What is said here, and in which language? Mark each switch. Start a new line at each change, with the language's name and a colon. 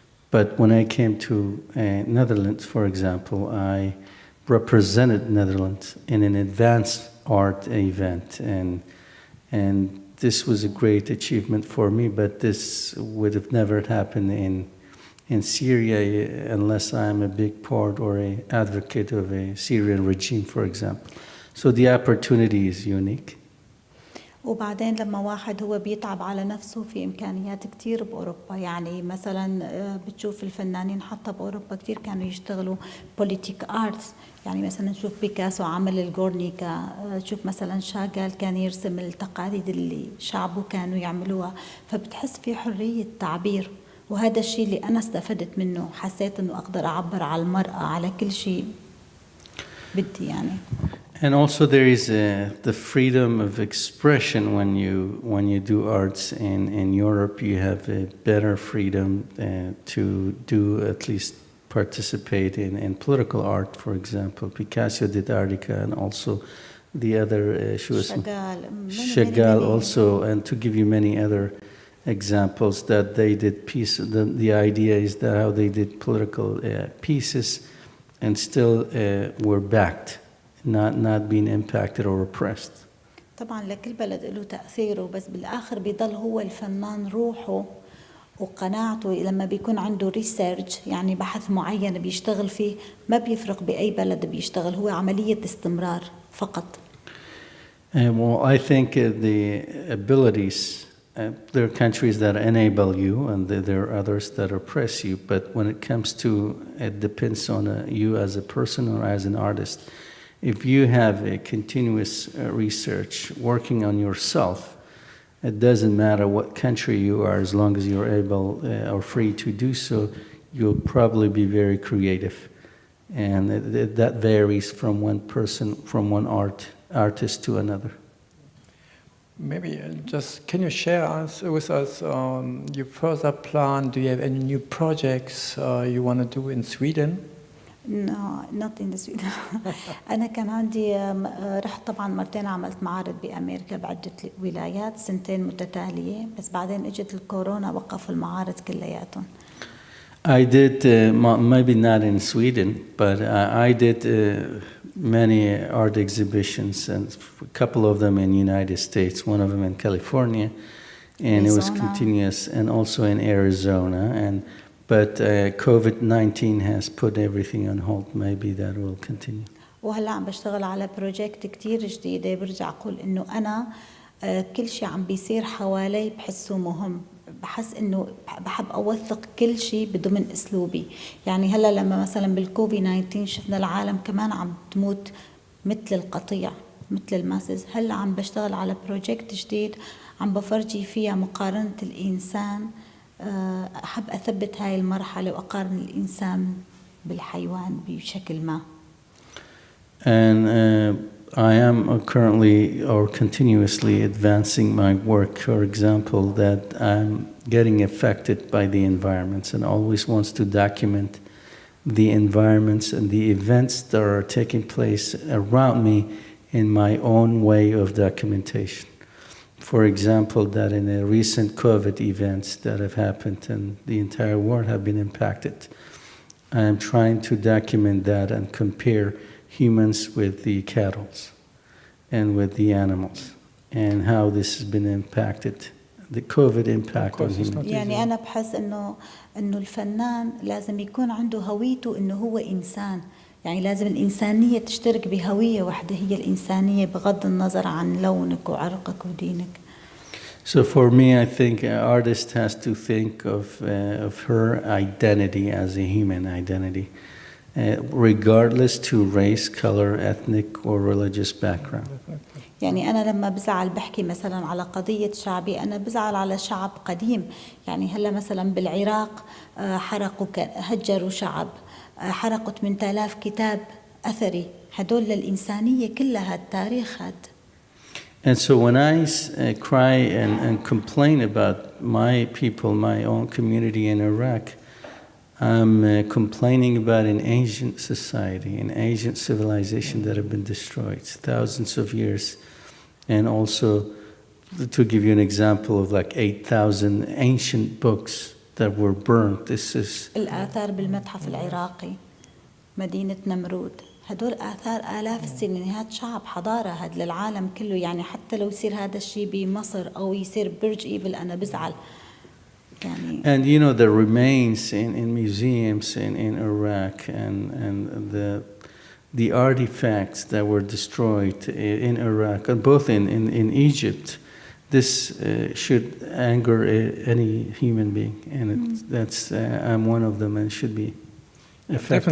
English: But when I came to Netherlands, for example, I represented Netherlands in an advanced art event, and this was a great achievement for me. But this would have never happened in Syria unless I'm a big part or an advocate of a Syrian regime, for example. So the opportunity is unique.
Arabic: وبعدين لما واحد هو بيتعب على نفسه في إمكانيات كتير بأوروبا. يعني مثلا بتشوف الفنانين حتى بأوروبا كتير كانوا يشتغلوا
English: Politic arts.
Arabic: يعني مثلا نشوف بيكاسو عمل الجورنيكا، تشوف مثلا شاغال كان يرسم التقاليد اللي شعبه كانوا يعملوها. فبتحس في حرية تعبير، وهذا الشيء اللي أنا استفدت منه. حسيت إنه أقدر أعبر على المرأة على كل شيء بدي يعني.
English: And also there is the freedom of expression when you do arts in Europe. You have a better freedom to do at least participate in political art, for example. Picasso did Artica, and also the other Chagall also, and to give you many other examples that they did pieces. The idea is that how they did political pieces and still were backed. Not being impacted or oppressed.
Arabic: طبعا لكل بلد له تأثيره، بس بالآخر بيضل هو الفنان روحه وقناعته. لما بيكون عنده ريسيرش يعني بحث معين بيشتغل فيه، ما بيفرق بأي بلد بيشتغل، هو عملية استمرار فقط.
English: Well, I think the abilities, there are countries that enable you and there are others that oppress you, but when it comes to, it depends on you as a person or as an artist. If you have a continuous research working on yourself, it doesn't matter what country you are, as long as you're able or free to do so, you'll probably be very creative. And that varies from one person, from one artist to another. Maybe just can you share with us your further plan? Do you have any new projects you want to do in Sweden? No, not in Sweden.
Arabic: أنا كان عندي رحت طبعا مرتين عملت معارض بأمريكا بعدة ولايات 2 متتالية، بس بعدين اجت الكورونا وقف المعارض كلياتهم.
English: I did maybe not in Sweden, but I did many art exhibitions, and a couple of them in the United States. One of them in California, and it was continuous, and also in Arizona. But COVID-19 has put everything on hold. Maybe that will continue.
Arabic: وهلا عم بشتغل على بروجكت كتير جديدة. برجع أقول إنه أنا كل شيء عم بيصير حوالي بحسه مهم. بحس إنه بحب أوثق كل شيء بضمن أسلوبي. يعني هلا لما مثلا بالكوفيد 19 شفنا العالم كمان عم تموت مثل القطيع، مثل الماسز. هلا عم بشتغل على بروجكت جديد عم بفرجي فيها مقارنة الإنسان. أحب أثبت هاي المرحلة وأقارن الإنسان بالحيوان بشكل ما.
English: And I am currently or continuously advancing my work. For example, that I'm getting affected by the environments and always wants to document the environments and the events that are taking place around me in my own way of documentation. For example, that in the recent COVID events that have happened and the entire world have been impacted, I am trying to document that and compare humans with the cattle and with the animals and how this has been impacted, the COVID impact on humans.
Arabic: يعني أنا بحس إنه الفنان لازم يكون عنده هويته إنه هو إنسان. يعني لازم الإنسانية تشترك بهوية واحدة، هي الإنسانية بغض النظر عن لونك وعرقك ودينك.
English: So for me, I think an artist has to think of her identity as a human identity, regardless to race, color, ethnic, or religious background.
Arabic: يعني أنا لما بزعل بحكي مثلا على قضية شعبي، أنا بزعل على شعب قديم. يعني هلا مثلا بالعراق حرقوا هجروا شعب، حرقوا 8000 كتاب أثري، هدول للإنسانية كلها التاريخ هاد.
English: And so when I cry and complain about my people, my own community in Iraq, I'm complaining about an ancient society, an ancient civilization that have been destroyed thousands of years. And also, to give you an example of like 8,000 ancient books that were burnt. This is
Arabic: الآثار بالمتحف العراقي، مدينة نمرود، هدول آثار آلاف السنين. هاد شعب حضارة، هاد للعالم كله. يعني حتى لو يصير هذا الشيء بمصر أو يصير برج إيفل أنا بزعل. يعني
English: and you know the remains in museums in Iraq and the artifacts that were destroyed in Iraq and both in Egypt. This should anger any human being, and that's I'm one of them and should be affected.